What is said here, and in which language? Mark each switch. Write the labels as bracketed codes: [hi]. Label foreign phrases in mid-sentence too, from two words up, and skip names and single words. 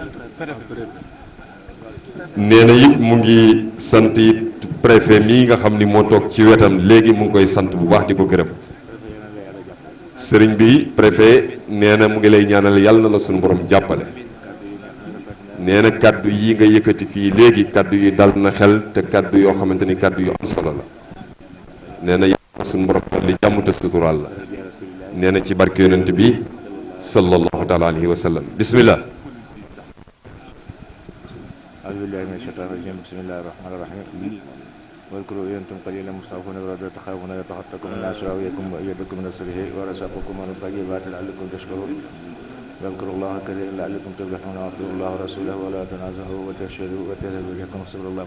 [wo] nee na it mu ngi sant it préfet mii nga xam ni moo toog ci wetam léegi mu ngi koy sant bu baax di ko gërëm sëriñ bi préfet nee na mu ngi lay ñaanal yàlla na la suñu borom jàppale nee na kàddu yi nga yëkkati fii léegi kàddu yi dal na xel te kàddu yoo xamante ni kàddu yu am solo la nee na yàlla suñu borom li jàmm te suturaal la nee na ci barke yonent bi [ar] صلى الله تعالى عليه وسلم [wo] bismillah [ar] أعوذ بالله من الشيطان الرجيم بسم الله الرحمن الرحيم واذكروا إن أنتم قليلا مستضعفون في الأرض تخافون أن يتخطفكم الناس ويأويكم وأيدكم من نصره ورزقكم من الطيبات لعلكم تشكرون واذكروا الله كثيرا لعلكم تفلحون واطيعوا الله ورسوله ولا تنازعوا وتفشلوا وتذهبوا ريحكم واصبروا الله